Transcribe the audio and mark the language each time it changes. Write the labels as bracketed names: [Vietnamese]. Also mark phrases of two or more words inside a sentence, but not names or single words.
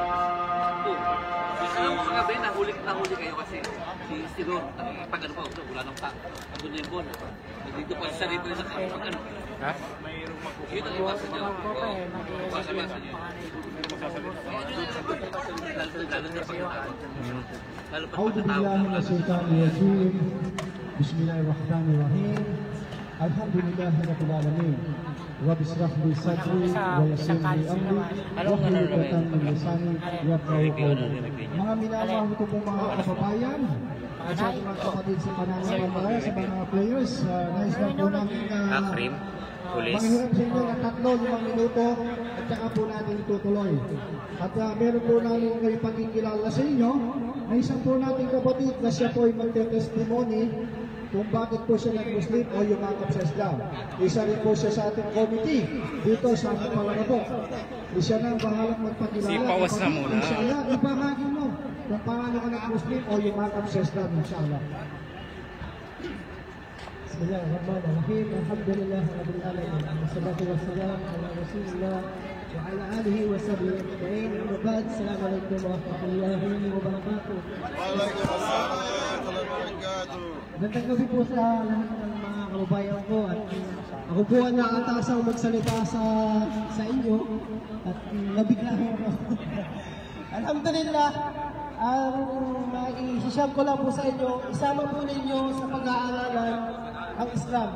[Filipino] Alam mo kagabi, nahuli kayo kasi si Sidor, pag-ano pa, wala nang andun na yung ball. Dito pa sa referee sa pag-ano. Ha? Yun ang iwasan niyo. Iwasan niyo. Lalo pa [Arabic] أعوذ بالله من الشيطان الرجيم بسم الله الرحمن الرحيم الحمد لله رب العالمين رب اشرح لي صدري ويسر لي أمري واحلل عقدة من لساني يفقهوا قولي. [Filipino] Mga minamahal ko pong mga kababayan at sa mga kapatid sa pananampalataya sa mga players, nais lang po namin manghirap sa inyo ng 3-5 minuto at saka po natin tutuloy. At meron po namin kayo pagkikilala sa inyo na isang po nating kapatid na siya po ay magte-testimony kung bakit po siya nag-Muslim o yumakap sa Islam. Isa rin po siya sa ating committee dito sa ating Palangapok. Isa na ang bahalang magpakilala. Sipawas na muna. Inshallah, ibahagi mo kung paano ka nag-Muslim o yumakap sa Islam, inshallah. [Arabic] بسم الله الرحمن الرحيم. الحمد لله رب العالمين. والصلاة والسلام على رسول الله وعلى آله وصحبه أجمعين. أما بعد. السلام عليكم ورحمة الله وبركاته. وعليكم السلام ورحمة الله وبركاته. [Filipino] Magandang gabi po sa lahat ng mga kababayan ko at ako po ang nakatasang magsalita sa inyo at nabiglahan ako. Alhamdulillah, ang maisishare ko lang po sa inyo, isama po ninyo sa pag-aaralan ang Islam.